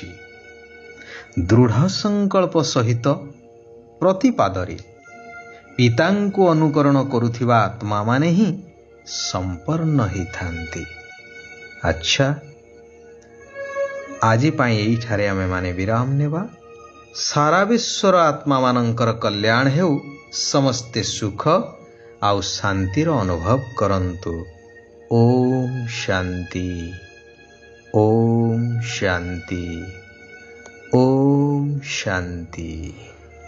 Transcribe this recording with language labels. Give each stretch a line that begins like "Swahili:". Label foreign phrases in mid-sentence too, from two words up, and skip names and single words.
Odia: ଦୃଢ଼ ସଂକଳ୍ପ ସହିତ ପ୍ରତିପାଦରେ ପିତାଙ୍କୁ ଅନୁକରଣ କରୁଥିବା ଆତ୍ମାମାନେ ହିଁ ସମ୍ପନ୍ନ ହେଇଥାନ୍ତି। ଆଚ୍ଛା, ଆଜି ପାଇଁ ଏଇଠାରେ ଆମେମାନେ ବିରାମ ନେବା। ସାରା ବିଶ୍ୱର ଆତ୍ମା ମାନଙ୍କର କଲ୍ୟାଣ ହେଉ, ସମସ୍ତେ ସୁଖ ଆଉ ଶାନ୍ତିର ଅନୁଭବ କରନ୍ତୁ।
Hindi: ओम शांति, ओम शांति, ओम शांति।